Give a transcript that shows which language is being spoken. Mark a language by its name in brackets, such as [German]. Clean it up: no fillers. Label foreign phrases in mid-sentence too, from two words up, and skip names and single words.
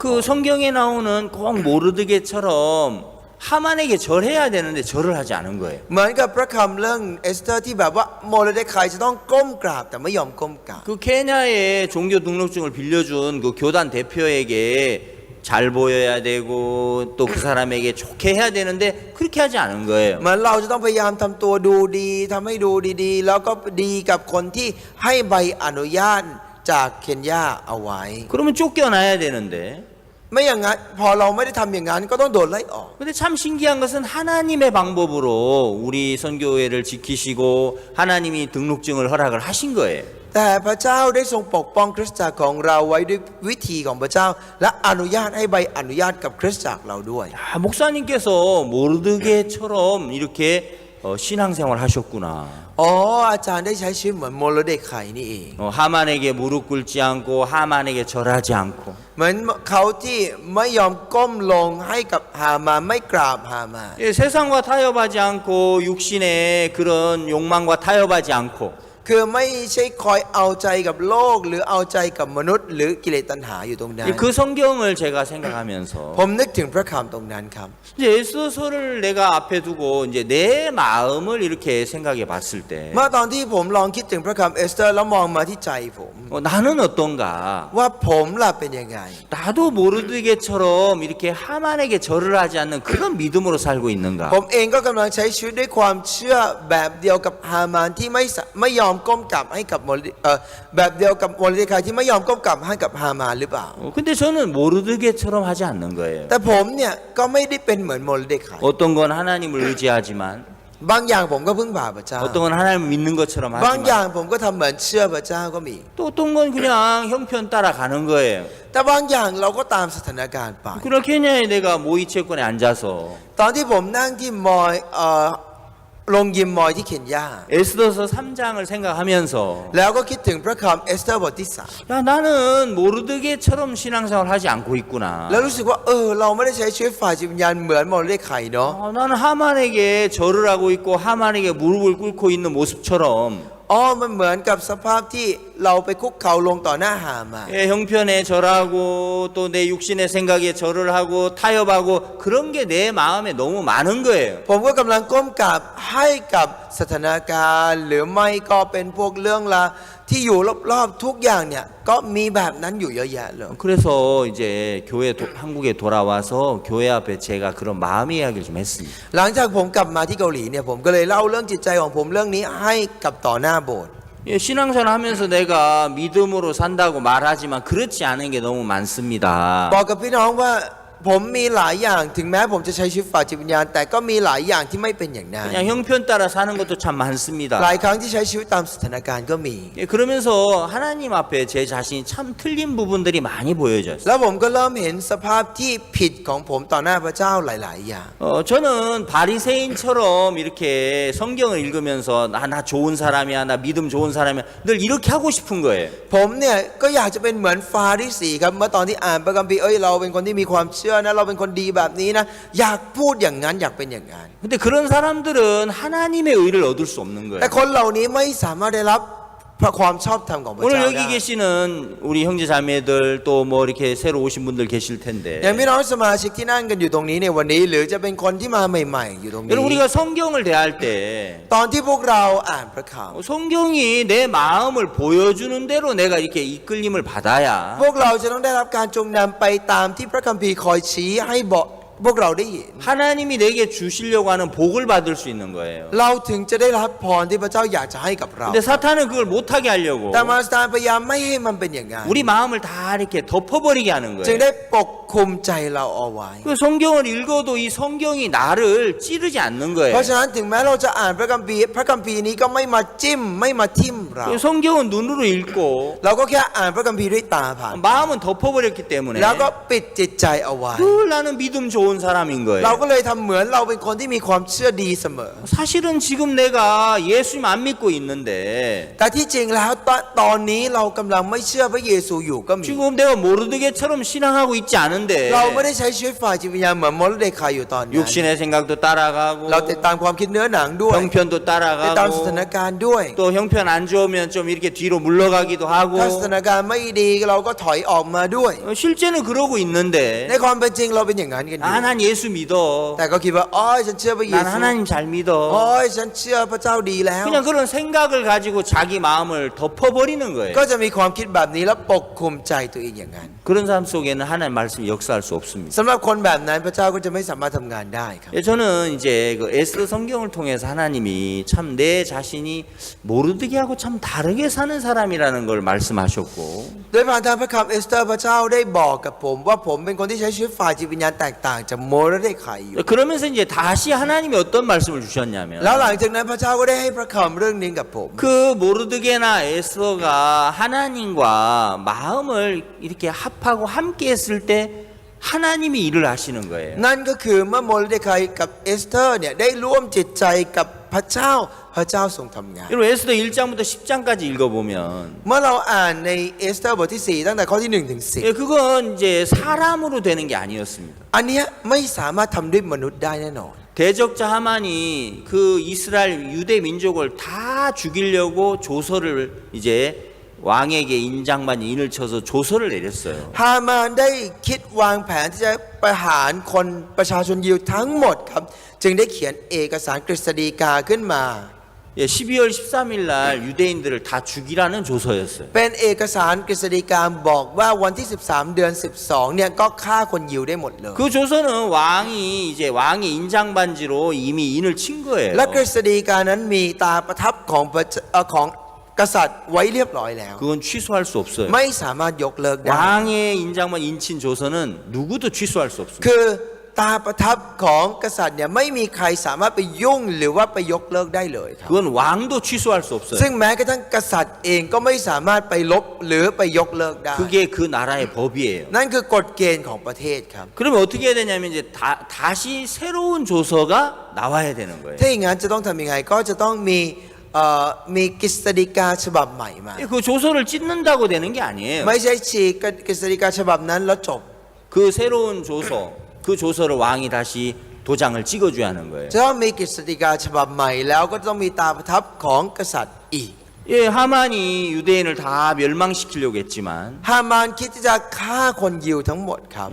[Korean] 그 성경에 나오는 꼭 모르드게처럼 하만에게 절해야 되는데 절을 하지 않은 거예요. [Thai] เหมือนกับพระคำเรื่องเอสเธอร์ที่แบบว่าโมเลเดคายจะต้องก้มกราบแต่ไม่ยอมก้มกราบ [Korean] 그 케냐의 종교 등록증을 빌려준 그 교단 대표에게 잘 보여야 되고 또 그 사람에게 좋게 해야 되는데 그렇게 하지 않은 거예요. [Thai] เหมือนเราจะต้องพยายามทำตัวดูดีทำให้ดูดีๆแล้วก็ดีกับคนที่ให้ใบอนุญาตจากเคนยาเอาไว้ [Korean] 그러면 쫓겨나야 되는데 [Thai] ไม่อย่างนั้นพอเราไม่ได้ทำอย่างนั้นก็ต้องโดนไล่ออก [Korean] 근데 참 신기한 것은 하나님의 방법으로 우리 선교회를 지키시고 하나님이 등록증을 허락을 하신 거예요. [Thai] แต่พระเจ้าได้ทรงปกป้องคริสตจักรของเราไว้ด้วยวิธีของพระเจ้าและอนุญาตให้ใบอนุญาตกับคริสตจักรเราด้วย [Korean] 야, 목사님께서 모르드게처럼 이렇게 신앙생활 하셨구나. [Thai] อ๋ออาจารย์ได้ใช้ชีวิตเหมือนโมเลเดคายนี่เอง [Korean] 하만에게 무릎 꿇지 않고 하만에게 절하지 않고 [Thai] เหมือนเขาที่ไม่ยอมก้มลงให้กับฮามานไม่กราบฮามาน [Korean] 예, 세상과 타협하지 않고 육신의 그런 욕망과 타협하지 않고 [Thai] คือไม่ใช่คอยเอาใจกับโลกหรือเอาใจกับมนุษย์หรือกิเลสตัณหาอยู่ตรงนั้น [Korean] 그 성경을 제가 생각하면서 [Thai] ผมนึกถึงพระคำตรงนั้นครับ [Korean] 이제 에스더서를 내가 앞에 두고 이제 내 마음을 이렇게 생각해 봤을 때 [Thai] เมื่อตอนที่ผมลองคิดถึงพระคำเอสเธอร์แล้วมองมาที่ใจผม [Korean] 나는 어떤가? [Thai] ว่าผมล่ะเป็นยังไง [Korean] 나도 모르드게처럼 이렇게 하만에게 절을 하지 않는 그런 믿음으로 살고 있는가? [Thai] ผมเองก็กำลังใช้ชีวิตด้วยความเชื่อแบบเดียวกับฮามานที่ไม่ยอมก้มกราบให้กับแบบเดียวกับโมเลเดคายที่ไม่ยอมก้มกราบให้กับฮามานหรือเปล่า [Korean] 근데 저는 모르드게처럼 하지 않는 거예요. [Thai] แต่ผมเนี่ยก็ไม่ได้เป็นเหมือนโมเลเดคาย [Korean] 어떤 건 하나님을 의지하지만 [Thai] บางอย่างผมก็พึ่งพาพระเจ้า [Korean] 어떤 건 하나님을 믿는 것처럼 [Thai] บางอย่าง [Korean] 하지만 [Thai] ผมก็ทำเหมือนเชื่อพระเจ้าก็มี [Korean] 또 어떤 건 그냥 형편 따라가는 거예요. [Thai] แต่บางอย่างเราก็ตามสถานการณ์ไป [Korean] 그러나 케냐에 내가 모이 채권에 앉아서 [Thai] ตอนที่ผมนั่งที่มอยลงยิมมอยที่เคนยา [Korean] 에스더서 3장을 생각하면서 [Thai] แล้วก็คิดถึงพระคำเอสเธอร์บทที่ [Korean] 야, 나는 모르드게처럼 신앙생활 하지 않고 있구나. [Thai] 3 แล้วรู้สึกว่าเราไม่ได้ใช้ชีวิตฝ่ายจิตวิญญาณเหมือนโมเลเดคายเนาะ [Korean] 나는 하만에게 절을 하고 있고 하만에게 무릎을 꿇고 있는 모습처럼 [Thai] มันเหมือนกับสภาพที่เราไปคุกเข่าลงต่อหน้าฮามาน [Korean] 예, 형편에 절하고 또 내 육신의 생각에 절을 하고 타협하고 그런 게 내 마음에 너무 많은 거예요. [Thai] ผมก็กำลังก้มกราบให้กับสถานการณ์หรือไม่ก็เป็นพวกเรื่องราวที่อยู่รอบๆทุกอย่างเนี่ยก็มีแบบนั้นอยู่เยอะแยะเลย [Korean] 그래서 이제 한국에 돌아와서 교회 앞에 제가 그런 마음 이야기를 좀 했습니다. [Thai] หลังจากผมกลับมาที่เกาหลีเนี่ยผมก็เลยเล่าเรื่องจิตใจของผมเรื่องนี้ให้กับต่อหน้าโบสถ์ [Korean] 예, 신앙생활 하면서 내가 믿음으로 산다고 말하지만 그렇지 않은 게 너무 많습니다. [Thai] บอกกับพี่น้องว่าผมมีหลายอย่างถึงแม้ผมจะใช้ชีวิตฝ่ายจิตวิญญาณแต่ก็มีหลายอย่างที่ไม่เป็นอย่างนั้น [Korean] 그냥 형편 따라 사는 것도 참 많습니다. [Thai] หลายครั้งที่ใช้ชีวิตตามสถานการณ์ก็มี [Korean] 예, 그러면서 하나님 앞에 제 자신이 참 틀린 부분들이 많이 보여졌어요. [Thai] แล้วผมก็เริ่มเห็นสภาพที่ผิดของผมต่อหน้าพระเจ้าหลายๆอย่าง [Korean] 저는 바리새인처럼 이렇게 성경을 읽으면서 나 좋은 사람이야, 나 믿음 좋은 사람이야, 늘 이렇게 하고 싶은 거예요. [Thai] ผมเนี่ยก็อยากจะเป็นเหมือนฟาริสีครับเมื่อตอนที่อ่านพระคัมภีร์เราเป็นคนที่มีความเชื่อนะเราเป็นคนดีแบบนี้นะอยากพูดอย่างนั้นอยากเป็นอย่างนั้น [Korean] 근데 그런 사람들은 하나님의 의를 얻을 수 없는 [Thai] แต่ [Korean] 거예요. [Thai] คนเหล่านี้ไม่สามารถได้รับความชอบธรรมของพระ [Korean] 오늘 [Thai] เจ้า [Korean] 여기 [Thai] ได้ [Korean] 계시는 우리 형제 자매들 또 뭐 이렇게 새로 오신 분들 계실 [Thai] อย่าง [Korean] 텐데 [Thai] พี่น้องสมาชิกที่นั่งกันอยู่ตรงนี้ในวันนี้ หรือจะเป็นคนที่มาใหม่ๆอยู่ตรงนี้ [Korean] 여러분 우리가 성경을 대할 때 [Thai] ตอนที่พวกเราอ่านพระคัมภีร์ [Korean] 성경이 내 마음을 보여주는 대로 내가 이렇게 이끌림을 받아야 [Thai] พวกเราจะต้องได้รับการจงนำไปตามที่พระคัมภีร์คอยชี้ให้บอกพวกเราได้เห็น [Korean] 하나님이 내게 주시려고 하는 복을 받을 수 있는 거예요. [Thai] เราถึงจะได้รับพรที่พระเจ้าอยากจะให้กับเรา [Korean] 근데 사탄은 그걸 못하게 하려고 [Thai] แต่มารซาตานพยายามไม่ให้มันเป็นอย่างนั้น [Korean] 우리 마음을 다 이렇게 덮어버리게 하는 [Thai] จึง [Korean] 거예요. [Thai] ได้ปกคลุมใจเราเอาไว้ [Korean] 그 성경을 읽어도 이 성경이 나를 찌르지 않는 [Thai] เพ [Korean] 거예요. [Thai] ราะฉะนั้นถึงแม้เราจะอ่านพระคัมภีร์นี้ก็ไม่มาจิ้มไม่มาทิ่มเรา [Korean] 그 성경은 눈으로 읽고 [Thai] เราก็แค่อ่านพระคัมภีร์ด้วยตาผ่าน [Korean] 마음은 덮어버렸기 때문에 [Thai] แล้วก็ปิดจิตใจเอาไว้ [Korean] 늘 나는 믿음 좋은 사람인 [Thai] เรา [Korean] 거예요. [Thai] ก็เลยทำเหมือนเราเป็นคนที่มีความเชื่อดีเสมอ [Korean] 사실은 지금 내가 예수님 안 믿고 있는데 [Thai] แต่ที่จริงแล้วตอนนี้เรากำลังไม่เชื่อพระเยซูอยู่ก็มี [Korean] 지금 내가 모르드게처럼 신앙하고 있지 않은데 [Thai] เราไม่ได้ใช้ชีวิตฝ่ายจิตวิญญาณเหมือนโมรเดคายอยู่ตอนนี้ [Korean] 육신의 생각도 따라가고 [Thai] เราติดตามความคิดเนื้อหนังด้วย [Korean] 형편도 [Thai] ติดตามสถาน [Korean] 따라가고 [Thai] การณ์ด้วย [Korean] 또 형편 안 좋으면 좀 이렇게 뒤로 물러가기도 하고 [Thai] ถ้าสถานการณ์ไม่ดีเราก็ถอยออกมาด้วย [Korean] 실제는 그러고 [Thai] ใน [Korean] 있는데 [Thai] ความเป็นจริงเราเป็นอย่างนั้นกันอยู่ [Korean] 난 예수 믿어 [Thai] แต่ก็คิดว่าอ๋อฉันเชื่อพระเย [Korean] 난 [Thai] ซู [Korean] 하나님 잘 [Thai] อ๋อ [Korean] 믿어 [Thai] ฉันเชื่อพระเจ้าดีแล้ว [Korean] 그냥 그런 생각을 가지고 자기 마음을 덮어버리는 거예요. [Thai] ก็จะมีความคิดแบบนี้แล้วปกคลุมใจตัวเองอย่างนั้น [Korean] 그런 사람 속에는 하나님 말씀이 역사할 수 없습니다. [Thai] สำหรับคนแบบนั้นพระเจ้าก็จะไม่สามารถทำงานได้ครับ [Korean] 예, 저는 이제 그 에스더 성경을 통해서 하나님이 참 내 자신이 모르드게하고 참 다르게 사는 사람이라는 걸 말씀하셨고 [Thai] โดยผ่านทางพระคำเอสเตอร์พระเจ้าได้บอกกับผมว่าผมเป็นคนที่ใช้ชีวิตฝ่ายจิตวิญญาณแตกต่างจากโมรเดคายอยู่ [Korean] 그러면서 이제 다시 하나님이 어떤 말씀을 주셨냐면 [Thai] แล้วหลังจากนั้นพระเจ้าก็ได้ให้พระคำเรื่องนี้กับผม [Korean] 그 모르드게나 에스더가 하나님과 마음을 이렇게 합하고 함께 했을 때 하나님이 일을 하시는 거예요. [Thai] นั่นก็คือเมื่อโมรเดคายกับเอสเตอร์เนี่ยได้ร่วมจิตใจกับพระเจ้าพระเจ้าทรงทำงาน [Korean] 여러분 에스더 1장부터 10장까지 읽어보면 [Thai] เมื่อเราอ่านในเอสเตอร์บทที่ 4 ตั้งแต่ข้อที่1ถึง [Korean] 예, 그건 이제 사람으로 되는 게 아니었습니다. [Thai] 10 อันเนี้ยไม่สามารถทำด้วยมนุษย์ได้แน่นอน [Korean] 대적자 하만이 그 이스라엘 유대 민족을 다 죽이려고 조서를 이제 왕에게 인장반 인을 쳐서 조서를 내렸어요. [Thai] ฮามานได้คิดวางแผนที่จะประหารคนประชาชนยิวทั้งหมดครับจึงได้เขียนเอกสารกฤษฎีกาขึ้นมา [Korean] 예, 12월 13일 날 유대인들을 다 죽이라는 조서였어요. [Thai] เป็นเอกสารกฤษฎีกาบอกว่าวันที่ 13 เดือน 12 เนี่ยก็ฆ่าคนยิวได้หมดเลย [Korean] 그 조서는 왕이 이제 왕의 인장반지로 이미 인을 친 거예요. [Thai] และกฤษฎีกานั้นมีตาประทับของกษัตริย์ไว้เรียบร้อยแล้ว [Korean] 그건 취소할 수 없어요. [Thai] ไม่สามารถยกเลิกได้ [Korean] 왕의 인장반 인친 조서는 누구도 취소할 수 없습니다. [Thai] คือตาประทับของกษัตริย์เนี่ยไม่มีใครสามารถไปยุ่งหรือว่าไปยกเลิกได้เลยครับ [Korean] 그건 왕도 취소할 수 없어요. [Thai] ซึ่งแม้กระทั่งกษัตริย์เองก็ไม่สามารถไปลบหรือไปยกเลิกได้ [Korean] 그게 그 나라의 법이에요. [Thai] นั่นคือกฎเกณฑ์ของประเทศครับ [Korean] 그러면 어떻게 해야 되냐면 이제 다시 새로운 조서가 나와야 되는 거예요. [Thai] ถ้าอย่างนั้นจะต้องทำยังไงก็จะต้องมีกฤษฎีกาฉบับใหม่มา [Korean] 그 조서를 찢는다고 되는 게 아니에요. [Thai] ไม่ใช่ฉีกกฤษฎีกาฉบับนั้นแล้วจบ [Korean] 그 새로운 조서, 그 조서를 왕이 다시 도장을 찍어줘야 하는 거예요. [Thai] จะต้องมีกฤษฎีกาฉบับใหม่แล้วก็ต้องมีตาประทับของกษัตริย์อีก [Korean] 예, 하만이 유대인을 다 멸망시키려고 했지만 [Thai] ฮามานคิดที่จะฆ่าคนยิวทั้งหมดครับ